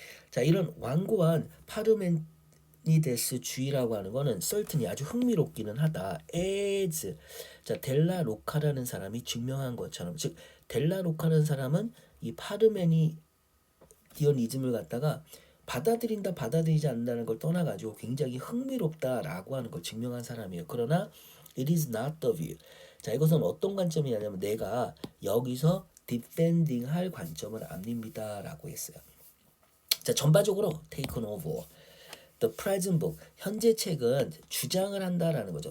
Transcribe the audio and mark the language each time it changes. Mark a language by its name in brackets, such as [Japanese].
[Korean] 자, 이런 완고한 파르메니데스 주의라고 하는 거는 certainly 아주 흥미롭기는 하다. as 자, 델라 로카라는 사람이 증명한 것처럼, 즉 델라 로카라는 사람은 이 파르메니디언이즘을 갖다가 받아들이지 않는다는 걸 떠나가지고 굉장히 흥미롭다라고 하는 걸 증명한 사람이에요. 그러나 [English] it is not the view. [Korean] 자, 이것은 어떤 관점이냐면 내가 여기서 defending 할 관점은 아닙니다라고 했어요. 자, 전반적으로 [English] taken over. The present book, [Korean] 현재 책은 주장을 한다라는 거죠.